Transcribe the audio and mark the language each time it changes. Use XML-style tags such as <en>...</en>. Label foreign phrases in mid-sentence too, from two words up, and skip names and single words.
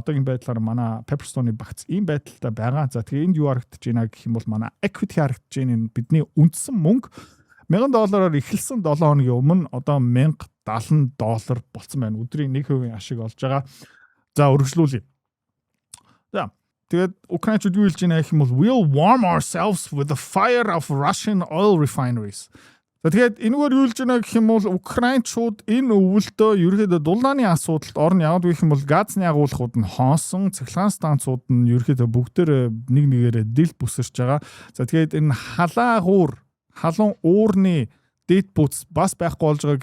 <mn>Одоогийн байдлаар манай Pepperstone-ы багц ийм байдалтай байгаа. За тэгээд энд юу харагдаж байна гэх юм бол манай equity харагдаж байна. Энэ бидний үндсэн мөнгө $1000-аар эхэлсэн 7 хоногийн өмнө одоо $1070 болсон байна. Өдрийн 1% ашиг олж байгаа. За үргэлжлүүлье. За тэгээд украинчууд юу хэлж байна гэх юм бол</mn> <en>we'll warm ourselves with the fire of Russian oil refineries.</en> <mn>За тэгээд энэгээр юу хэлж байна гэх юм бол украинчууд энэ өвөлдөө ерөөхдөө дулааны асуудалд орно. Яагаад гэх юм бол газны агуулгууд нь хоосон, цахилгаан станцууд нь ерөөхдөө бүгдээр нэг нэгээрээ дил бүсэрч байгаа. За тэгээд энэ халуун уурны дэд бүц бас байхгүй болж байгаа.</mn>